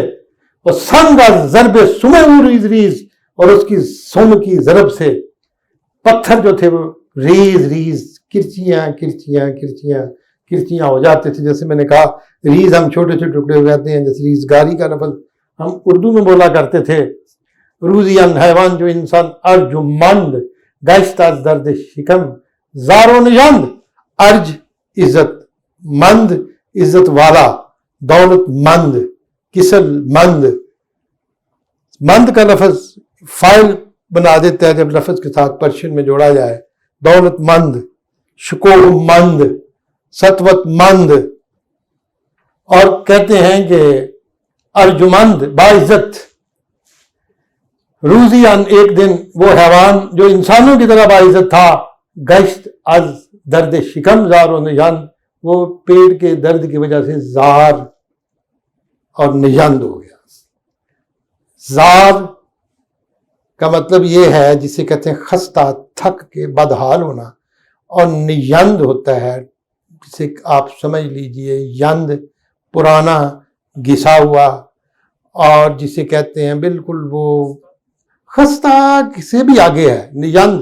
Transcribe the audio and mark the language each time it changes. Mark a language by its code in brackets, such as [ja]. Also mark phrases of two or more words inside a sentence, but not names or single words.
[ur] اور [fa] سنگ ضرب سمے ریز، [ur] اور اس کی سم کی ضرب سے پتھر جو تھے وہ ریز کرچیاں ہو جاتے تھے. جیسے میں نے کہا ریز ہم چھوٹے چھوٹے ٹکڑے ہو جاتے ہیں، جیسے ریزگاری کا لفظ ہم اردو میں بولا کرتے تھے. [fa] روزیان حیوان جو انسان ارجمند گشت از درد شکم زار و نژند. [ur] ارج عزت، مند عزت والا، دولت مند، کسل مند. مند کا لفظ فائل بنا دیتا ہے جب لفظ کے ساتھ پرشین میں جوڑا جائے. دولت مند، شکوہ مند، سطوت مند. اور کہتے ہیں کہ ارجمند باعزت. روزیان ایک دن وہ حیوان جو انسانوں کی طرح باعزت تھا، [fa] گشت از درد شکم زار و نژند، [ur] وہ پیٹ کے درد کی وجہ سے زار اور نژند ہو گیا. زار کا مطلب یہ ہے جسے کہتے ہیں خستہ، تھک کے بدحال ہونا. اور نژند ہوتا ہے جسے آپ سمجھ لیجئے یند پرانا گھسا ہوا، اور جسے کہتے ہیں بالکل وہ خستہ سے بھی آگے ہے نژند.